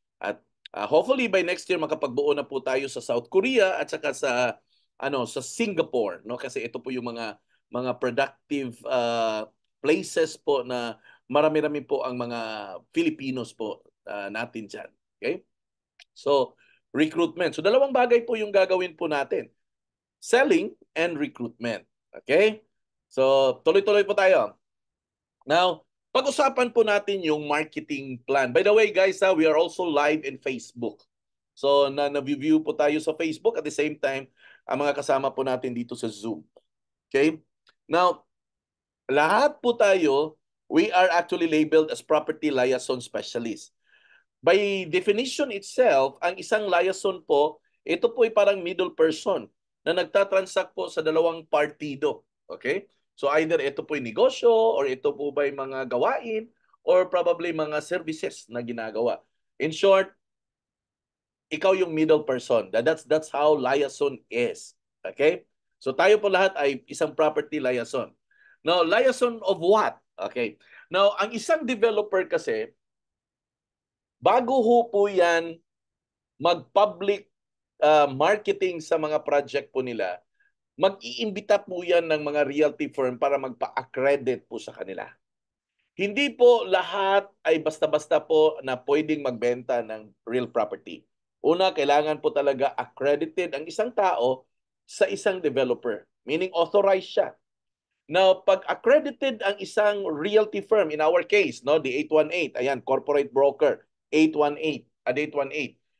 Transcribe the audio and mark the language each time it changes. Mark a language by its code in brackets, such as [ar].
[tl] At hopefully [en] by next year [tl] makapagbuo na po tayo sa South Korea at saka sa Singapore, no? Kasi ito po yung mga productive places po na marami-rami po ang mga Filipinos po natin diyan. Okay? So, recruitment. So, dalawang bagay po yung gagawin po natin. [en] Selling and recruitment. Okay? So, [tl] tuloy-tuloy po tayo. Now, pag-usapan po natin yung marketing plan. [en] By the way, guys, we are also live in Facebook. [tl] So, na-view po tayo sa Facebook [en] at the same time, [tl] ang mga kasama po natin dito sa Zoom. [en] Okay? Now, [tl] lahat po tayo, [en] we are actually labeled as property liaison specialist. By definition itself, [tl] ang isang liaison po, ito po ay parang middle person na nagtatransact po sa dalawang partido. Okay? So either ito po ay negosyo or ito po ba ay mga gawain or probably mga services na ginagawa. [en] In short, [tl] ikaw yung [en] middle person. That's how liaison is. Okay? So [tl] tayo po lahat ay isang [en] property liaison. Now, liaison of what? Okay. [tl] Now, ang isang developer kasi, bago ho po yan mag-public marketing sa mga project po nila, mag-iimbita po yan ng mga realty firm para magpa-accredit po sa kanila. Hindi po lahat ay basta-basta po na pwedeng magbenta ng real property. Una, kailangan po talaga accredited ang isang tao sa isang developer, [en] meaning authorized [tl] siya. [en] Now, [tl] pag accredited ang isang [en] realty firm, in our case, no, the 818, ayan, corporate broker, 818, at 818.